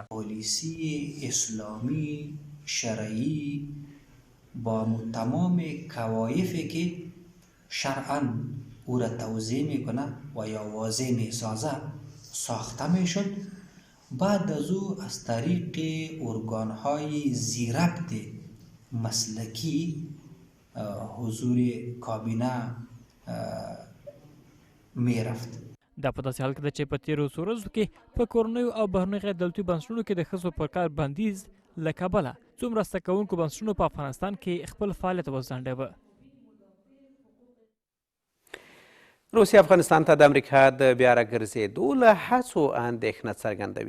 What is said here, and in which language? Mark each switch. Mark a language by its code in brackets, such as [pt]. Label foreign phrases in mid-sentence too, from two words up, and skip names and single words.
[fa] پالیسی اسلامی شرعی با تمام کوایفی که شرعاً او را توضیح میکنه و یا واضح میسازه ساخته میشد. بعد از او از طریق ارگانهای زیربط مسلکی حضور کابینه میرفت. [ps] دا په داسې حال کې ده چې په تېرو څو ورځو کې په کورنیو او بهرنیو غیر دولتي بنسټونو کې د ښځو پر کار بندیز له کبله څو مرسته کوونکو بنسټونو په افغانستان کې خپل فعالیت وځنډاوه. روسیه افغانستان ته د امریکا د بیا راګرځېدو له هڅو اندېښنه څرګندوي.